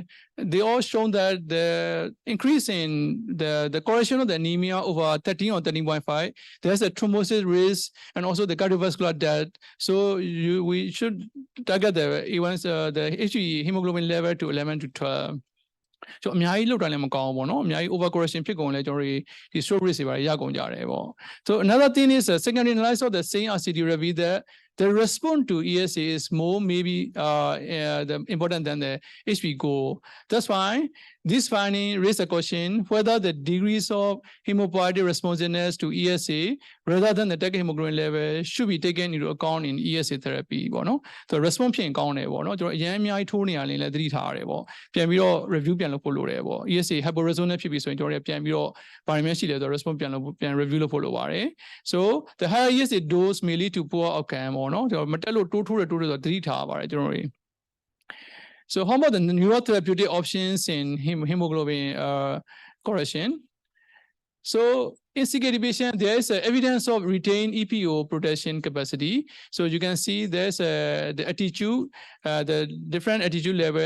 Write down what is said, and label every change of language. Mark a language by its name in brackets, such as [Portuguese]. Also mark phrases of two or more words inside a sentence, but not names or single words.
[English] They all shown that the increase in the correction of the anemia over 13 or 13.5, there's a thrombosis risk and also the cardiovascular death. So we should target the HE hemoglobin level to 11 to 12. So [Burmese] အများကြီးလောက်တာလည်းမကောင်းဘူးပေါ့နော်အများကြီး [English] over correction [Burmese] ဖြစ်ကုန်လဲကျွန်တော်တို့ဒီ [English] stroke risk [Burmese] တွေပါရကုန်ကြတယ်ပေါ့ [English] So another thing is secondary analysis of the same RCT reveal that the response to ESA is more maybe important than the HP goal. That's why this finding raised a question whether the degrees of hemopoietic responsiveness to ESA rather than the target hemoglobin level should be taken into account in ESA therapy [Burmese] ပေါ့နော် So response ဖြစ်ရင်ကောင်းတယ်ပေါ့နော်ကျွန်တော်အရင်အများကြီးထိုးနေရရင်လည်းသတိထားရတယ်ပေါ့ပြန်ပြီးတော့ review ပြန်လုပ်ဖို့လိုတယ်ပေါ့ [English] ESA hyporesonance [Burmese] ဖြစ်ပြီဆိုရင်ကျွန်တော်တို့ပြန်ပြီးတော့ဗာရမရှိတယ်ဆိုတော့ response ပြန် review လုပ်ဖို့လိုပါတယ် [English] So the higher ESA dose may lead to poor outcome [Burmese] ပေါ့နော်ကျွန်တော်မတက်လို့တိုးဆိုတော့သတိထားပါတယ်ကျွန်တော်တို့ [English] So how about the neurotherapeutic options in hemoglobin correction? So in CKD patient, there is evidence of retained EPO protection capacity. So you can see there's the attitude, the different attitude level.